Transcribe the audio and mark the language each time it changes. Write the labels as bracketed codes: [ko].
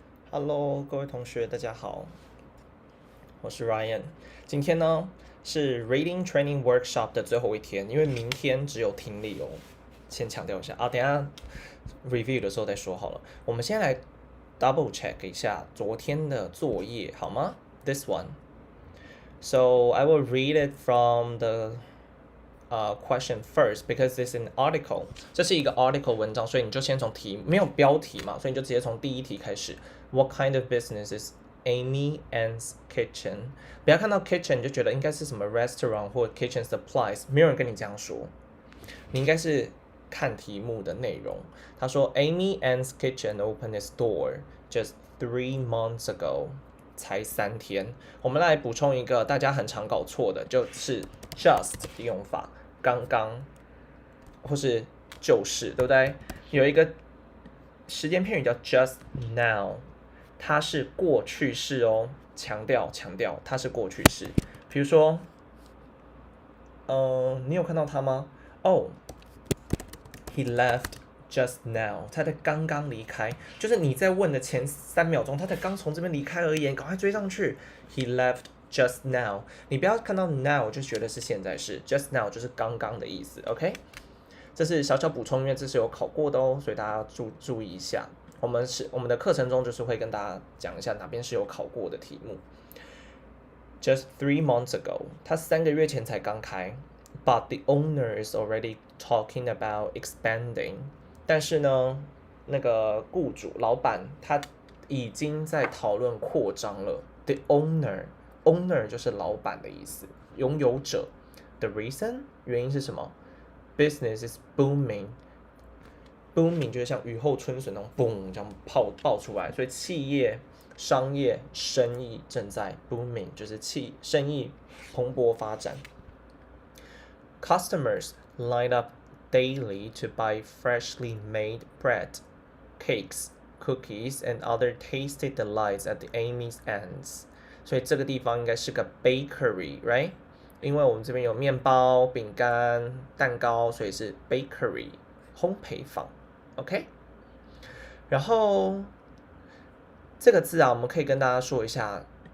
[zh] Hello，各位同学，大家好，我是 Ryan。今天呢是 Reading Training Workshop 的最后一天，因为明天只有听力哦。先强调一下啊，等一下 review 的时候再说好了。我们先来 double check 一下昨天的作业好吗 ？ [en] This one. So I will read it from the question first because it's an article. [zh] 这是一个 article 文章，所以你就先从没有标题嘛，所以你就直接从第一题开始。 [en] What kind of business is Amy Ann's kitchen？ [zh] 不要看到 kitchen 你就觉得应该是什么 restaurant 或 kitchen supplies， 没有人跟你这样说。你应该是看题目的内容。 [en] 他说 Amy Ann's kitchen opened its door just 3 months ago。 [zh] 才3天。我们来补充一个大家很常搞错的，就是 just 的用法，刚刚或是就是，对不对？有一个时间片语叫 just now， 它是过去式哦，强调它是过去式。比如说你有看到他吗？ [en] He left just now， [zh] 他才刚刚离开，就是你在问的前3秒钟，他才刚从这边离开而已，赶快追上去。 [en] He left just now， [zh] 你不要看到 now 就觉得是现在式 ，just now 就是刚刚的意思 ，OK？这是小小补充，因为这是有考过的哦，所以大家注意一下。我们的课程中就是会跟大家讲一下哪边是有考过的题目。 [en] Just 3 months ago， [zh] 他3个月前才刚开 [en] ，but the owner is already talking about expanding。 [zh] 但是呢，那个雇主老板他已经在讨论扩张了。 The owner 就是老板的意思，拥有者。 The reason 原因是什么 ？ [en] Business is booming。 [zh] booming 就是像雨后春笋那种 boom 这样爆出来，所以企业、商业、生意正在 booming， 就是生意蓬勃发展。 [en] Customers line up daily to buy freshly made bread, cakes, cookies, and other tasty delights at the Amy's ends。 [zh] 所以这个地方应该是个 bakery， right？ 因为我们这边有面包、饼干、蛋糕，所以是 bakery 烘焙坊。 OK， 然后这个字啊，我们可以跟大家说一下。